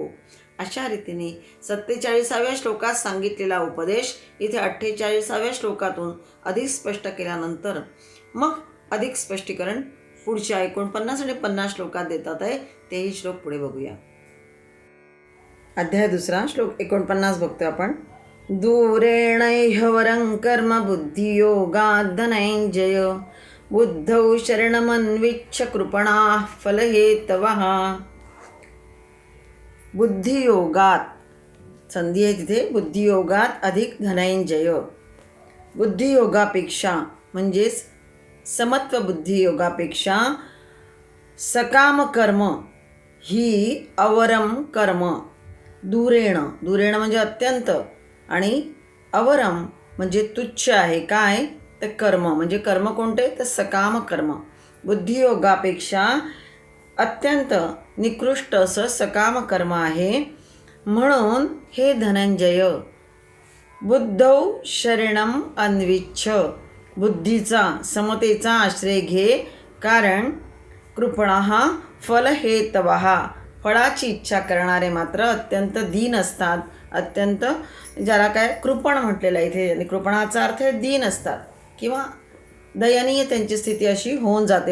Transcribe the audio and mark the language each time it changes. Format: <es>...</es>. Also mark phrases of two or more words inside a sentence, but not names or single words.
<mr>अशा रीतीने 47व्या श्लोकात सांगितलेला उपदेश इथे 48व्या श्लोकातून अधिक स्पष्ट केल्यानंतर मग अधिक स्पष्टीकरण पुढच्या 49 आणि 50 श्लोकात देतात आहे. तेही श्लोक पुढे बघूया. अध्याय 2 श्लोक 49 बघतोय आपण.</mr> <sa>दूरेण ह्यवरं कर्म बुद्धियोगात् धनञ्जय बुद्धौ शरणमन्विच्छ कृपणाः फलहेतवः.</sa> <mr>बुद्धियोगात संधी आहे तिथे. बुद्धियोगात अधिक धनंजय. बुद्धियोगापेक्षा म्हणजेच समत्व बुद्धियोगापेक्षा सकाम कर्म ही अवरम कर्म. दूरेण म्हणजे अत्यंत आणि अवरम म्हणजे तुच्छ आहे. काय तर कर्म म्हणजे कर्म कोणते तर सकाम कर्म. बुद्धियोगापेक्षा अत्यंत निकृष्ट असं सकाम कर्म आहे. म्हणून हे धनंजय</mr> <sa>बुद्धौ शरणम अन्विच्छ</sa> <mr>बुद्धीचा समतेचा आश्रय घे. कारण</mr> <sa>कृपणाः फलहेतवः</sa> <mr>फळाची इच्छा करणारे मात्र अत्यंत दीन असतात. अत्यंत ज्याला काय कृपण म्हटलेलं आहे इथे. आणि कृपणाचा अर्थ आहे दीन असतात किंवा दयनीय त्यांची स्थिती अशी होऊन जाते.</mr>